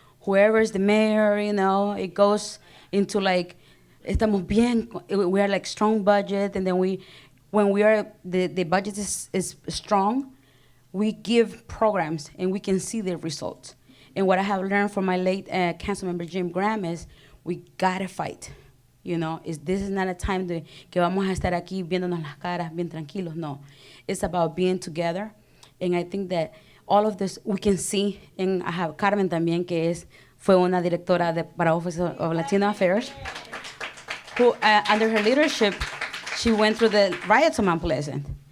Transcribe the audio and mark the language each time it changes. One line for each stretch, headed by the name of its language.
English: Whoever is the mayor, it goes into
Spanish: estamos bien,
English: we are strong budget, and then when we are, the budget is strong, we give programs and we can see the results. And what I have learned from my late council member Jim Graham is we gotta fight. This is not a time
Spanish: que vamos a estar aquí viéndonos las caras bien tranquilos.
English: No, it's about being together. And I think that all of this we can see. And I have Carmen
Spanish: también, fue una directora para
English: Office of Latino Affairs, who under her leadership, she went through the riots of Mount Pleasant.